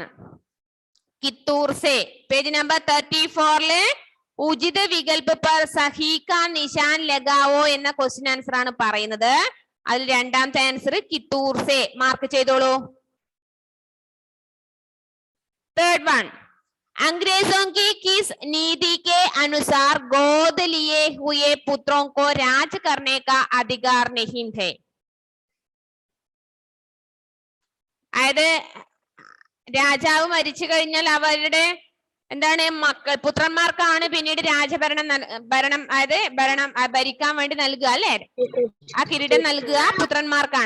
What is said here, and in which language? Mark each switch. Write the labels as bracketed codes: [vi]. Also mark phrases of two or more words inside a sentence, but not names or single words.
[hi] कित्तूर से. [ml] പേജ് നമ്പർ 34 [hi] उचित विकल्प पर सही का निशान लगाओ [ml] എന്ന [en] question answer [ml] ആണ് പറയുന്നത്. അതിൽ രണ്ടാമത്തെ ആൻസർ [hi] कित्तूर से. [ml] മാർക്ക് ചെയ്തോളൂ. [en] third one. [hi] अंग्रेजों की किस नीति के अनुसार गोद लिए हुए पुत्रों को राज करने का अधिकार नहीं थे? [ml] അതായത് രാജാവ് മരിച്ചു കഴിഞ്ഞാൽ അവരുടെ എന്താണ് പുത്രന്മാർക്കാണ് പിന്നീട് ഭരണം ഭരിക്കാൻ വേണ്ടി നൽകുക അല്ലെ? ആ കിരീടം നൽകുക പുത്രന്മാർക്കാണ്.